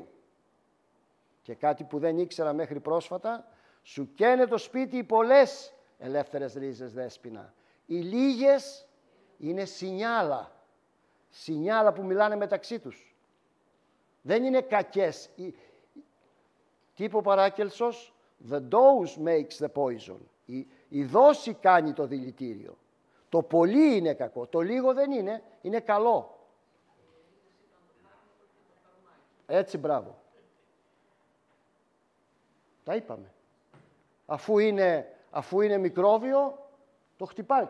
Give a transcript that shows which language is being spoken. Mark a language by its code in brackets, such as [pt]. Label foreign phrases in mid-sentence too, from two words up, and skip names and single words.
[el] Και κάτι που δεν ήξερα μέχρι πρόσφατα, σου καίνε το σπίτι οι πολλές ελεύθερες ρίζες, Δέσποινα. Οι λίγες είναι σινιάλα. Σινιάλα που μιλάνε μεταξύ τους. Δεν είναι κακές. Τι είπε ο Παράκελσος? [en] The dose makes the poison. [el] Η δόση κάνει το δηλητήριο. Το πολύ είναι κακό. Το λίγο δεν είναι. Είναι καλό. Έτσι, μπράβο. Τα είπαμε. Αφού είναι μικρόβιο, το χτυπάνε.